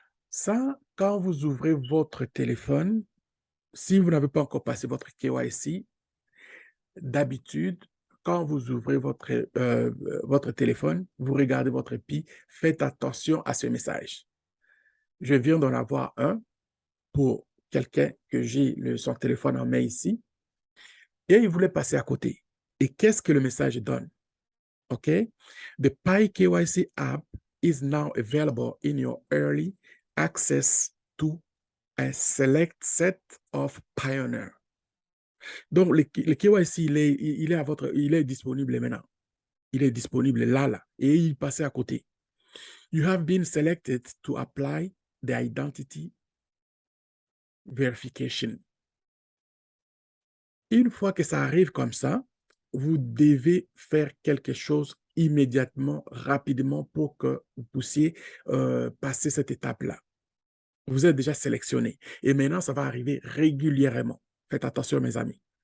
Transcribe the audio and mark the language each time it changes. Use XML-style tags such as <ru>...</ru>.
<fr>Ça, quand vous ouvrez votre téléphone, si vous n'avez pas encore passé votre KYC, d'habitude, quand vous ouvrez votre téléphone, vous regardez votre PI, faites attention à ce message. Je viens d'en avoir un pour quelqu'un que j'ai son téléphone en main ici et il voulait passer à côté. Et qu'est-ce que le message donne? OK?</fr> <en>The Pi KYC app is now available in your early access to a select set of Pioneer.</en> <fr>Donc, le KYC, il est disponible maintenant. Il est disponible là. Et il passait à côté.</fr> <en>You have been selected to apply the identity verification.</en> <fr>Une fois que ça arrive comme ça, vous devez faire quelque chose immédiatement, rapidement, pour que vous puissiez passer cette étape-là. Vous êtes déjà sélectionné. Et maintenant, ça va arriver régulièrement. Faites attention, mes amis.</fr>